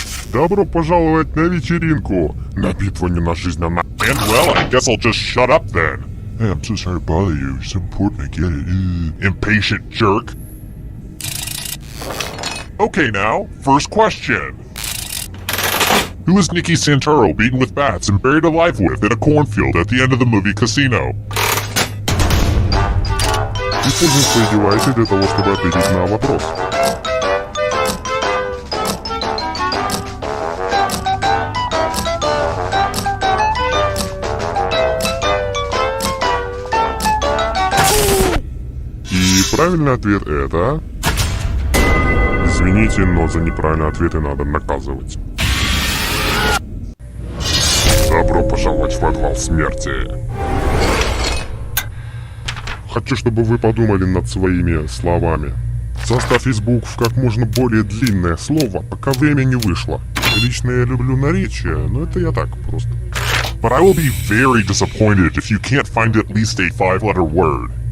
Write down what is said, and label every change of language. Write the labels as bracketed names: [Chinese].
[Russian] Добро пожаловать на вечеринку! На битву не на жизнь, а на... [English] And well, I guess I'll just shut up then. Hey, I'm so sorry to bother you. It's important, I get it. Impatient jerk. Okay now, first question. Who is Nicky Santoro beaten with bats and buried alive with in a cornfield at the end of the movie Casino? [Russian] Используем свои девайсы для того, чтобы ответить на вопрос. И правильный ответ это... Извините, но за неправильные ответы надо наказывать. Добро пожаловать в подвал смерти. Хочу, чтобы вы подумали над своими словами. Составь из букв как можно более длинное слово, пока время не вышло. Лично я люблю наречия, но это я так просто. [English] But I will be very disappointed if you can't find at least a 5-letter word.